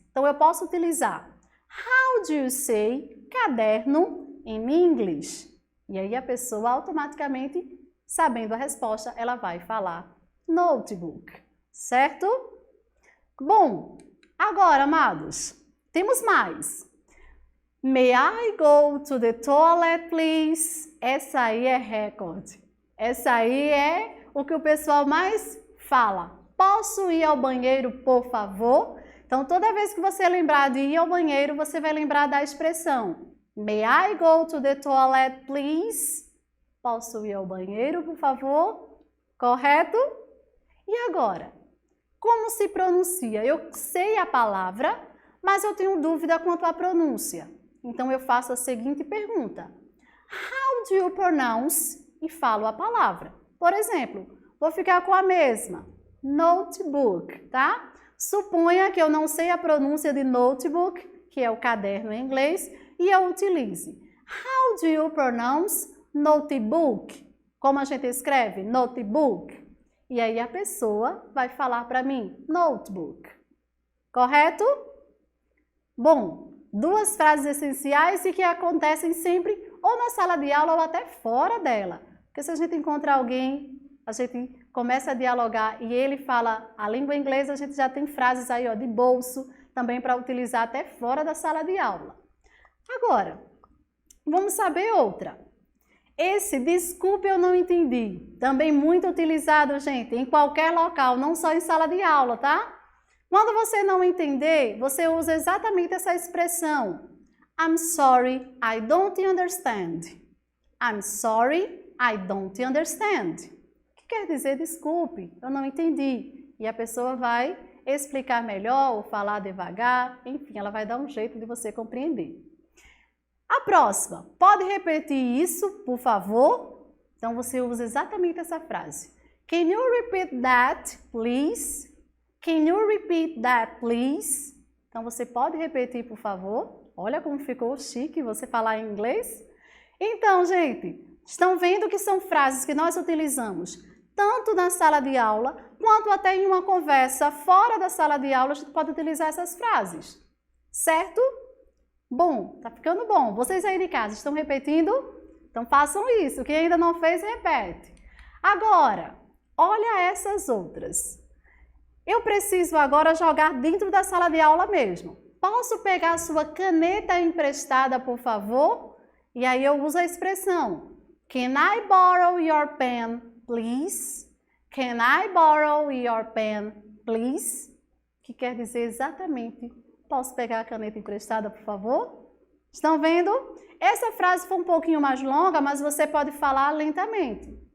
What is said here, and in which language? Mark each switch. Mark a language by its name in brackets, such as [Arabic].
[Portuguese] Então eu posso utilizar [English] how do you say caderno in English? [Portuguese] E aí a pessoa automaticamente, sabendo a resposta, ela vai falar notebook, certo? Bom, agora, amados, temos mais. [English] May I go to the toilet, please? [Portuguese] Essa aí é recorde. Essa aí é o que o pessoal mais fala. Posso ir ao banheiro, por favor? Então, toda vez que você lembrar de ir ao banheiro, você vai lembrar da expressão [English] May I go to the toilet, please? [Portuguese] Posso ir ao banheiro, por favor? Correto? E agora? Como se pronuncia? Eu sei a palavra, mas eu tenho dúvida quanto à pronúncia. Então, eu faço a seguinte pergunta. [English] How do you pronounce? [Portuguese] E falo a palavra. Por exemplo, vou ficar com a mesma. Notebook, tá? Suponha que eu não sei a pronúncia de notebook, que é o caderno em inglês, e eu utilize. [English] How do you pronounce notebook? [Portuguese] Como a gente escreve? Notebook. E aí a pessoa vai falar para mim, notebook. Correto? Bom, duas frases essenciais e que acontecem sempre ou na sala de aula ou até fora dela. Porque se a gente encontra alguém, a gente começa a dialogar e ele fala a língua inglesa, a gente já tem frases aí ó, de bolso, também para utilizar até fora da sala de aula. Agora, vamos saber outra. Esse, desculpe, eu não entendi. Também muito utilizado, gente, em qualquer local, não só em sala de aula, tá? Quando você não entender, você usa exatamente essa expressão. [English] I'm sorry, I don't understand. I'm sorry, I don't understand. [Portuguese] Que quer dizer desculpe, eu não entendi. E a pessoa vai explicar melhor ou falar devagar, enfim, ela vai dar um jeito de você compreender. A próxima, pode repetir isso, por favor? Então você usa exatamente essa frase. [English] Can you repeat that, please? Can you repeat that, please? [Portuguese] Então você pode repetir, por favor? Olha como ficou chique você falar em inglês. Então, gente, estão vendo que são frases que nós utilizamos tanto na sala de aula, quanto até em uma conversa fora da sala de aula, a gente pode utilizar essas frases. Certo? Bom, tá ficando bom. Vocês aí de casa estão repetindo? Então façam isso. Quem ainda não fez, repete. Agora, olha essas outras. Eu preciso agora jogar dentro da sala de aula mesmo. Posso pegar a sua caneta emprestada, por favor? E aí eu uso a expressão [English] Can I borrow your pen, please? Can I borrow your pen, please? [Portuguese] Que quer dizer exatamente, posso pegar a caneta emprestada, por favor? Estão vendo? Essa frase foi um pouquinho mais longa, mas você pode falar lentamente.